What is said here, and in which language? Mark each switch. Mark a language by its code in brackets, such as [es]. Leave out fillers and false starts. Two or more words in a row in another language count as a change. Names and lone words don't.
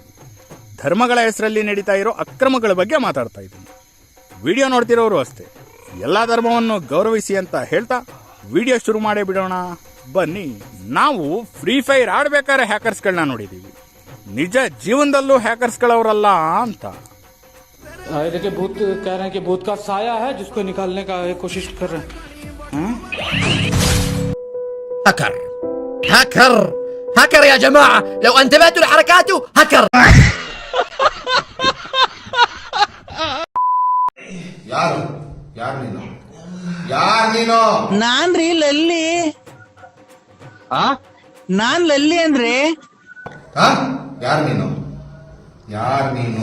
[kn] ಧರ್ಮಗಳ ಹೆಸರಲ್ಲಿ ನಡೀತಾ ಇರೋ ಅಕ್ರಮಗಳ ಬಗ್ಗೆ ಮಾತಾಡ್ತಾ ಇದ್ದೀನಿ. ವಿಡಿಯೋ ನೋಡ್ತಿರೋರು ಅಷ್ಟೇ, ಎಲ್ಲ ಧರ್ಮವನ್ನು ಗೌರವಿಸಿ ಅಂತ ಹೇಳ್ತಾ ವಿಡಿಯೋ ಶುರು ಮಾಡೇ ಬಿಡೋಣ ಬನ್ನಿ. ನಾವು ಫ್ರೀ ಫೈರ್ ಆಡ್ಬೇಕಾದ್ರೆ ಹ್ಯಾಕರ್ಸ್ಗಳನ್ನ ನೋಡಿದೀವಿ, ನಿಜ ಜೀವನದಲ್ಲೂ ಹ್ಯಾಕರ್ಸ್ಗಳವರಲ್ಲ ಅಂತ. [hi] देखिए भूत कह रहे हैं कि भूत का साया है जिसको निकालने का कोशिश कर रहे हैं. [ar] هكر هكر هكر يا جماعة، لو انتبهتوا لحركاته هكر. [kn] ಯಾರು ನಾನ್ರಿ ಲಲ್ಲಿ. ನಾನ್ ಲಲ್ಲಿ ಅಂದ್ರೆ ಯಾರು ನೀನು